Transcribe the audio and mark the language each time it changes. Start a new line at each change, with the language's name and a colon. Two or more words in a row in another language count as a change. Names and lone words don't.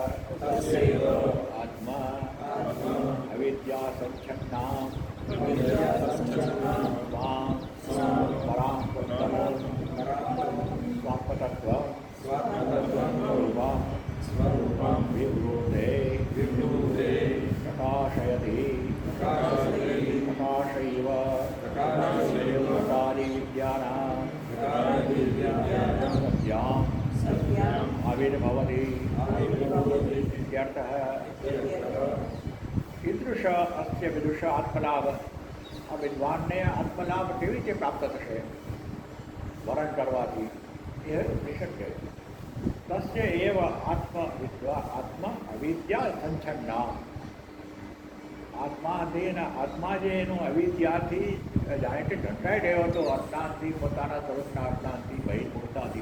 Sanskrit: आत्मा अविद्या संच्छन्नां स्वां परां स्वात्मतत्वं स्वरूपं विवृते प्रकाशयति प्रकाशैव प्रकारी विद्यानां सत्यां कीदृश अस्य विदुष आत्मलाभ
Gujarati: આ વિદ્વાનને આત્મલાભ કેવી રીતે પ્રાપ્ત થશે વરણ કરવાથી એ ઉપનિષદ કહે
Sanskrit: तस्य एव आत्म अविद्या संछन्ना
Gujarati: આત્મા જે એનો અવિદ્યાથી જાણે કે ઢંકાઈ રહ્યો હતો અજ્ઞાનથી પોતાના સ્વરૂપના અજ્ઞાનથી બહિર્મુખતાથી